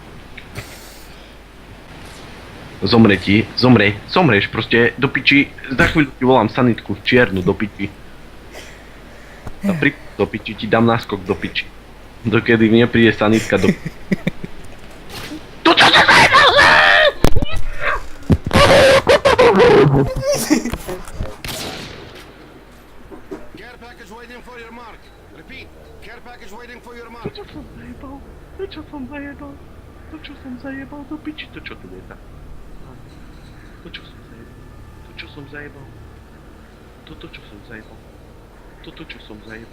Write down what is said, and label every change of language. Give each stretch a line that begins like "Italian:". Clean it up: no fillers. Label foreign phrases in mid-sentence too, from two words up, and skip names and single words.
Slovak: Zomreš proste, do piči, za chvíľu ti volám sanitku, čiernu, do piči. Do piči ti dám náskok do piči. Dokedy mne príde sanitka do piči. To čo sa zajebal?
English: Care package waiting for your mark. Repeat. Care package waiting for your mark.
Slovak: To čo som zajebal do piči, to čo tu je tak? To čo som zajebal? Toto čo som zajebal?